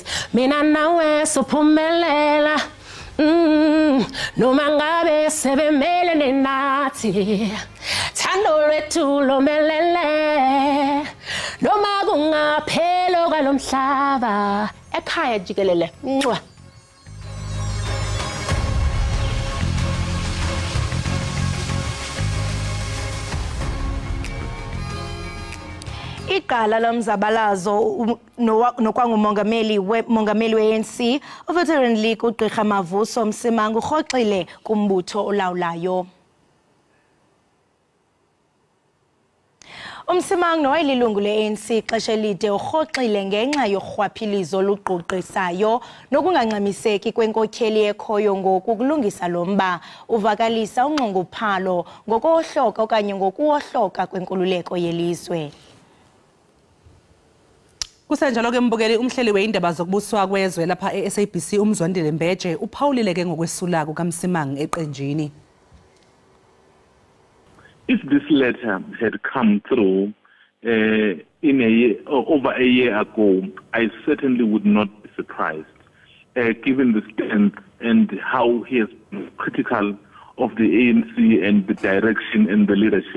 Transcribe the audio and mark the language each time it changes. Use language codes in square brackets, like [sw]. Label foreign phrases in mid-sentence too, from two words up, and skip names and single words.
[zu] Mina nawe sophumelela noma ngabe sebemelene nathi thando lwethu lomelele noma kungaphelo kwalomhlaba ekhaya jikelele ncwa. [xh] Iqala lomzabalazo nokwangumongameli we-ANC uVeteran League uGqirha Mavuso Msima urhoxile kumbutho olawulayo. Umsimang nowayililungu le-ANC ixesha elide urhoxile ngenxa yorhwaphilizo luquqisayo nokungangxamiseki kwenkokheli ekhoyo ngoku kulungisa lo mba uvakalisa unxunguphalo ngokuwohloka okanye ngokuwohloka kwenkululeko yelizwe. [zu] Kusenjalo ke mbukeli umhleli weindaba zokubuswa kwezwe lapha e-SABC umzwandile Mbeje uphawulile ke ngokwesula kukaMsimang eqenjini. [en] If this letter had come through in a year, over a year ago, I certainly would not be surprised, given the stance and how he has been critical of the ANC and the direction and the leadership.